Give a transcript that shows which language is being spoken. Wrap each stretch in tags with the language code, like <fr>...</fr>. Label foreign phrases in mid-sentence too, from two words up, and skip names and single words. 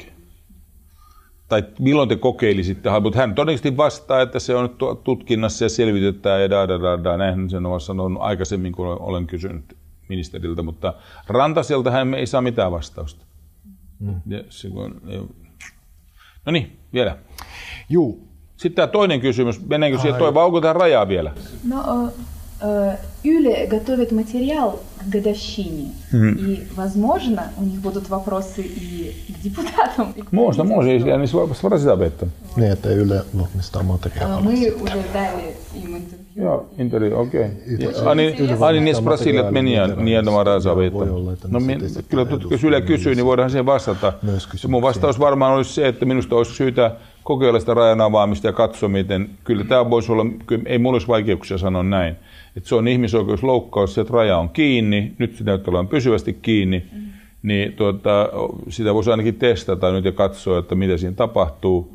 <fi>Tai milloin te kokeilisitte, mutta hän todennäköisesti vastaa, että se on nyt tutkinnassa ja selvitetään ja näin sen on sanonut aikaisemmin, kun olen kysynyt ministeriltä, mutta Rantaselta hän ei saa mitään vastausta. No niin, vielä. Juu. Sitten tämä toinen kysymys, mennäänkö siihen vai onko tähän rajaa vielä? No,</fi> <ru>Юля готовит материал к годовщине, и, возможно, у них будут вопросы и к депутатам. Можно, если они спросят об этом.</ru> <fi>Niin, että Yle valmistaa materiaalia.</fi> <ru>Мы уже дали им интервью.</ru> <fi>Joo, intervju, okei.</fi> <ru>Ani не спросили от меня ни одного раза об этом.</ru> <fi>No, kyllä, jos Yle kysyy, niin voidaan siihen vastata. Mun vastaus varmaan olisi se, että minusta olisi syytä kokeilla sitä rajan avaamista ja katsoa, miten. Kyllä tämä voisi olla, ei mulla olisi vaikeuksia sanoa näin. Että se on ihmisoikeusloukkaus, se, että raja on kiinni, nyt sitä näyttää olevan pysyvästi kiinni, niin sitä voisi ainakin testata nyt ja katsoa, että mitä siinä tapahtuu.</fi>